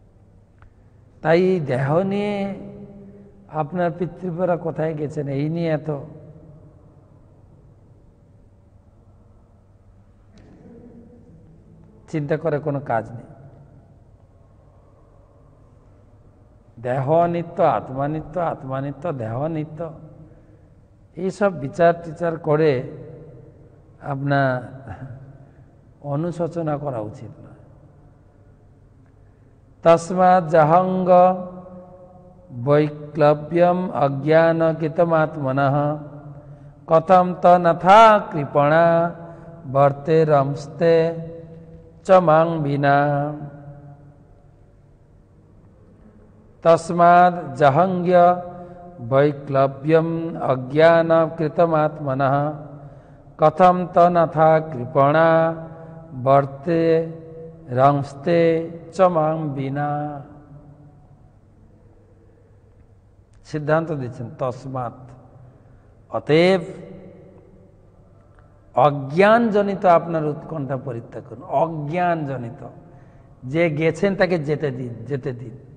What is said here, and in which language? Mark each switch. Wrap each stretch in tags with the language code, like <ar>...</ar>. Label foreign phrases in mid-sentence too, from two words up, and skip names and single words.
<bn>তাই এই দেহ নিয়ে আপনার পিতৃপুরা কোথায় গেছেন এই নিয়ে এত চিন্তা করে কোনো কাজ নেই। দেহ নিত্য, আত্মা নিত্য, আত্মা নিত্য, দেহ নিত্য, এইসব বিচার টিচার করে আপনার অনুশোচনা করা উচিত না।</bn> <sa>তস্মাৎ জাহঙ্গ বৈক্লব্যম অজ্ঞান কৃতমাত্মনঃ কথম তথা কৃপণা বর্তে রমস্তে চ মাং বিনা। তস্মাৎ জাহঙ্গ বৈক্লব্যম অজ্ঞান কৃতমাত্মনঃ কথম তথা কৃপণা বর্তে রমস্তে চ মাং বিনা।</sa> <bn>সিদ্ধান্ত দিচ্ছেন তসমাৎ, অতএব অজ্ঞানজনিত আপনার উৎকণ্ঠা পরিত্যাগ করুন। অজ্ঞানজনিত, যে গেছেন তাকে যেতে দিন, যেতে দিন।</bn>